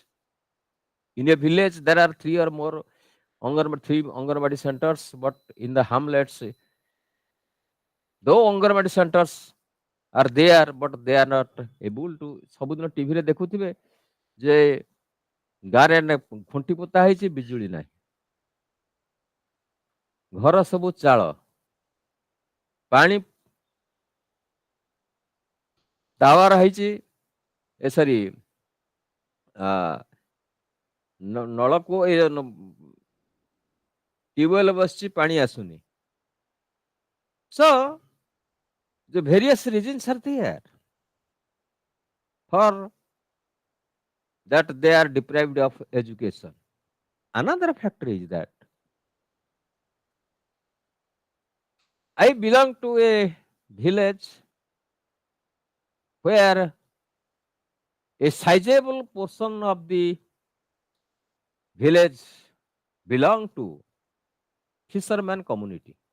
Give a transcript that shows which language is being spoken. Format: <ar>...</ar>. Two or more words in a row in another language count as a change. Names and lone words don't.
<en>In a village, there are three Anganwadi centers, but in the hamlets, though Anganwadi centers are there, but they are not able to.</en> <or>ସବୁଦିନ ଟିଭିରେ ଦେଖୁଥିବେ ଯେ ଗାଁରେ ଖୁଣ୍ଟି ପୋତା ହେଇଛି, ବିଜୁଳି ନାହିଁ, ଘର ସବୁ ଚାଳ, ପାଣି ଟାୱାର ହେଇଛି, ଏ ସରି ନଳକୂଅ ଟ୍ୟୁବୱେଲ ବସିଛି, ପାଣି ଆସୁନି.</or> <en>So the various reasons are there for that they are deprived of education. Another factor is that I belong to a village where a sizable portion of the village belong to fisherman community.</en>